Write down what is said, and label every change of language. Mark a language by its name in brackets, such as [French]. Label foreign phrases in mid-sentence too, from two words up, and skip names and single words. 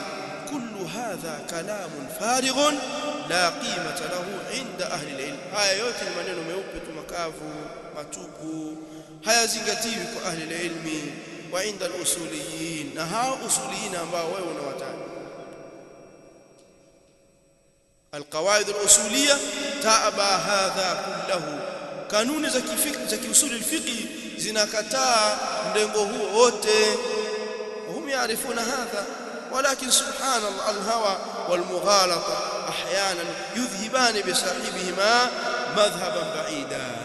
[Arabic] كل هذا كلام فارغ لا قيمة له عند أهل العلم, [Swahili] haya yote ni maneno meupe tu makavu matupu, hayazingatiwi kwa [Arabic] أهل العلم وعند الأصوليين, [Swahili] na hao usuliyin ambao wewe unawataja. [Arabic] القواعد الأصولية تأبى هذا كله, [Swahili] kanuni za kiusuli alfiqhi zinakataa mlengo huo wote. [Arabic] هم يعرفون هذا ولكن سبحان الله الهوى والمغالطة أحيانا يذهبان بصاحبهما مذهبا بعيدا.